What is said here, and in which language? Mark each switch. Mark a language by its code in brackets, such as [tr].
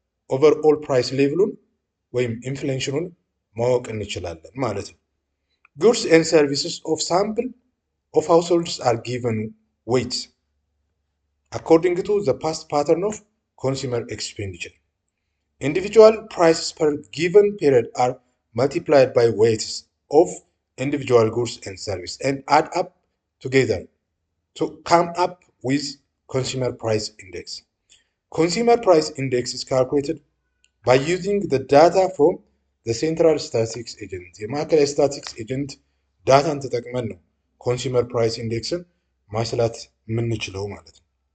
[am] ኦቨርኦል ፕራይስ ሌቭሉን ወይም ኢንፍሌሽኑን ማወቅ እንችላለን ማለት ነው። [en] Goods and services of sample of households are given weights according to the past pattern of consumer expenditure. Individual prices per given period are multiplied by weights of individual goods and services and add up together to come up with consumer price index. Consumer price index is calculated by using the data from ሴንትራል ስታቲስቲክስ ኤጀንት [am] የማዕከላዊ ስታቲስቲክስ ኤጀንት ዳታን ተጠቅመን ነው ኮንሱመር ፕራይስ ኢንዴክስን ማስላት የምንችለው ማለት ነው።